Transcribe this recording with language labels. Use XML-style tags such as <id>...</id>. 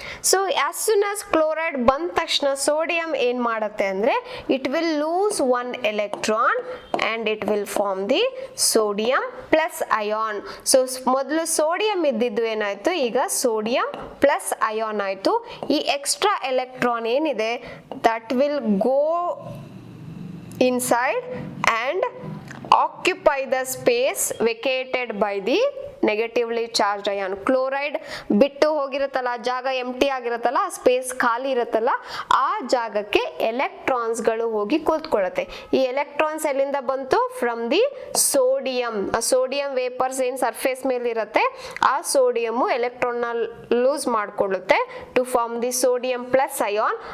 <kn>So as soon as chloride ಬಂದ ತಕ್ಷಣ sodium ಏನ್ ಮಾಡುತ್ತೆ ಅಂದ್ರೆ</kn> <en>It will lose one electron and it will form the sodium plus ion.</en> <kn>So ಮೊದಲು sodium ಇದ್ದಿದ್ದು ಏನಾಯ್ತು, ಈಗ ಸೋಡಿಯಂ ಪ್ಲಸ್ ಅಯಾನ್ ಆಯ್ತು. ಈ ಎಕ್ಸ್ಟ್ರಾ ಎಲೆಕ್ಟ್ರಾನ್ ಏನಿದೆ</kn> <en>That will go inside and occupy the space vacated by the negatively charged ion.</en> <kn>Chloride ಬಿಟ್ಟು ಹೋಗಿರುತ್ತಲ್ಲ, ಜಾಗ ಎಂಟಿ ಆಗಿರುತ್ತಲ್ಲ, space ಖಾಲಿ ಇರುತ್ತಲ್ಲ, ಆ ಜಾಗಕ್ಕೆ ಎಲೆಕ್ಟ್ರಾನ್ಸ್ಗಳು ಹೋಗಿ ಕೂತ್ಕೊಳ್ಳುತ್ತೆ. ಈ ಎಲೆಕ್ಟ್ರಾನ್ಸ್ ಎಲ್ಲಿಂದ ಬಂತು,</kn> <en>From the sodium.</en> <kn>Sodium vapours ಏನ್ ಸರ್ಫೇಸ್ ಮೇಲೆ ಇರುತ್ತೆ ಆ ಸೋಡಿಯಂ ಎಲೆಕ್ಟ್ರಾನ್ ನ loose ಮಾಡ್ಕೊಳ್ಳುತ್ತೆ</kn> <en>To form the sodium plus ion.</en>